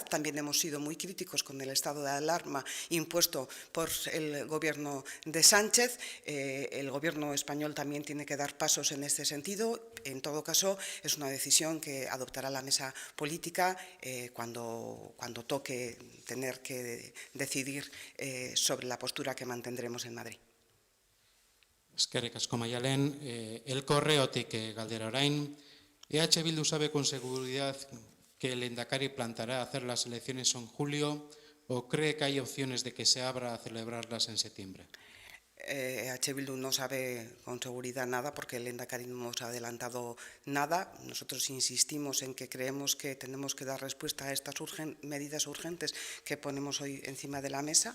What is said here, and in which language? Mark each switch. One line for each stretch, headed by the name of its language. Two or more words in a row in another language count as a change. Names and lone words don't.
Spanish: También hemos sido muy críticos con el estado de alarma impuesto por el gobierno de Sánchez. El gobierno español también tiene que dar pasos en este sentido. En todo caso, es una decisión que adoptará la mesa política cuando toque tener que decidir sobre la postura que mantendremos en Madrid.
Basque: Eskerrik asko Maialen. El Correotik galdera orain.
Spanish: EH Bildu sabe con seguridad que el Lehendakari plantará hacer las elecciones en julio, o cree que hay opciones de que se abra a celebrarlas en septiembre. EH Bildu no sabe con seguridad nada porque el Lehendakari no nos ha adelantado nada. Nosotros insistimos en que creemos que tenemos que dar respuesta a estas medidas urgentes que ponemos hoy encima de la mesa.